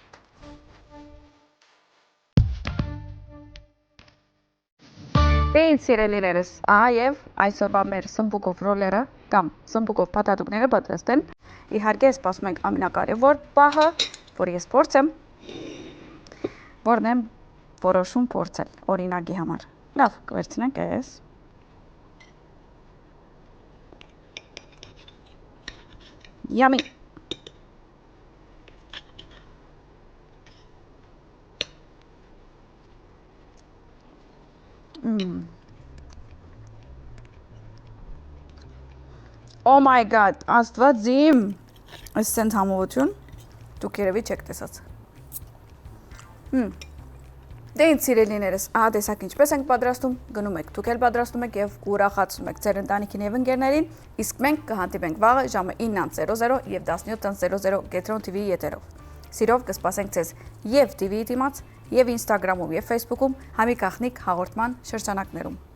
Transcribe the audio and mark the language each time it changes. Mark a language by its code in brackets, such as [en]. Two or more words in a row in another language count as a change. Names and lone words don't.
[hy] Դե ինձ սիրելիներս, ահա եւ այսօրվա մեր սմպուկով ռոլերը կամ սմպուկով պատատուկները պատրաստ են։ Իհարկե, սպասում ենք ամենակարևոր պահը, որ ես փորձեմ, որն եմ որոշում փորձել օրինակի համար։ Լավ, կվերցնենք այս։ Yummy. [en] Oh my god, [hy] աստված իմ։ Այս սենց համովություն դուք երևի չեք տեսած։ Դե ինձ սիրելիներս, ահա տեսակ ինչպես ենք պատրաստում, գնում եք, դուք էլ պատրաստում եք եւ ուրախացնում եք ձեր ընտանիքին եւ ընկերներին, իսկ մենք կհանդիպենք վաղը ժամը 9:00 եւ 17:00 Gettron TV-ի եթերով։ Սիրով կսպասենք ձեզ եւ TV-ի դիմաց, եւ Instagram-ում եւ Facebook-ում համի գախնիկ հաղորդման շրջանակներում։